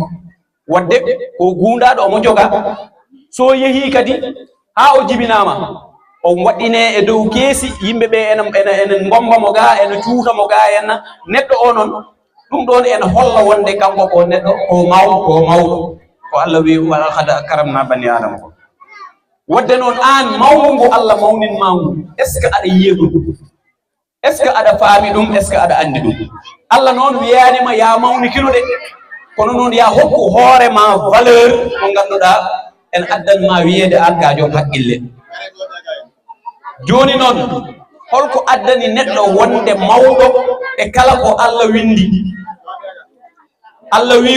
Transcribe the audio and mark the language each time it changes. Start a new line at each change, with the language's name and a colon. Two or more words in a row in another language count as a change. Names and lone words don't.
Fula: wadde ko gundaɗo omo joga so yeehi kadi ha o jibinama o waɗɗine e dow keesi yimɓeɓe ene gombamo ga ene cuutamo ga henna neɗɗo o noon ɗum ɗon ene holla wonde kanko ko neɗɗo ko mawɗo ko Allah wi
Arabic: walaqad karamna bani adama
Fula: ko wadde noon an mawgu Allah mawninma ngu
French: est ce que
Fula: aɗa yiya ɗum
French: est ce que
Fula: aɗa faami ɗum
French: est ce que
Fula: aɗa andi ɗum Allah noon wiyanima ya mawnikino de kono noon ya hokku hoorema valeur mo ganduɗa en addanma wiyede an ka joom haqqille joni noon holko addani neɗɗo wonde mawɗo e kala ko Allah windi Allah wi